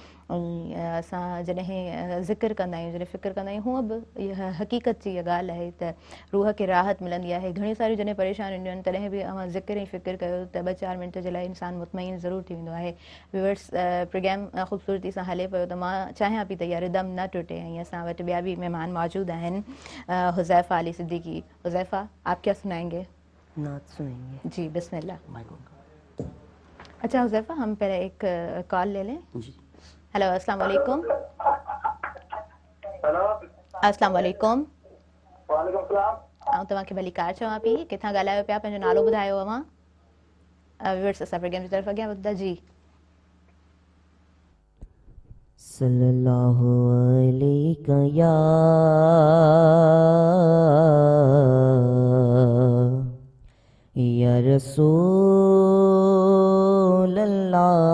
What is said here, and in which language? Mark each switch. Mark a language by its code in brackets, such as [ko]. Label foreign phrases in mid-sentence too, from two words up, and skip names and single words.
[sd] ऐं असां जॾहिं ज़िक्र कंदा आहियूं, जॾहिं फ़िक्र कंदा आहियूं, हूअं बि इहा हक़ीक़त जी इहा ॻाल्हि आहे त रूह खे राहत मिलंदी आहे. घणी सारियूं जॾहिं परेशानियूं ईंदियूं आहिनि तॾहिं बि अवां ज़िक्र ऐं फ़िक्र कयो त 2-4 मिंट जे लाइ इंसानु मुतमइन ज़रूरु थी वेंदो आहे. व्यूअर्स, प्रोग्राम ख़ूबसूरती सां हले पियो त मां चाहियां पई त इहा रिदम न टुटे. ऐं असां वटि ॿिया बि महिमान मौजूदु आहिनि. हुज़ैफ़ा अली सिद्दीकी. [ur] حذیفہ، آپ کیا سنائیں گے? نعت سنائیں گے. جی بسم اللہ. اچھا حذیفہ، ہم پہلے ایک کال لے لیں. [ar] हेलो, السلام علیکم. हेलो, السلام علیکم. وعلیکم السلام. [sd] ऐं तव्हांखे भली कार चवां पई, किथां ॻाल्हायो पिया, पंहिंजो नालो ॿुधायो अवां. व्यूअर्स, असां प्रोग्राम जी तरफ़ अॻियां वधंदा. जी [ar] صلى الله عليك يا رسول الله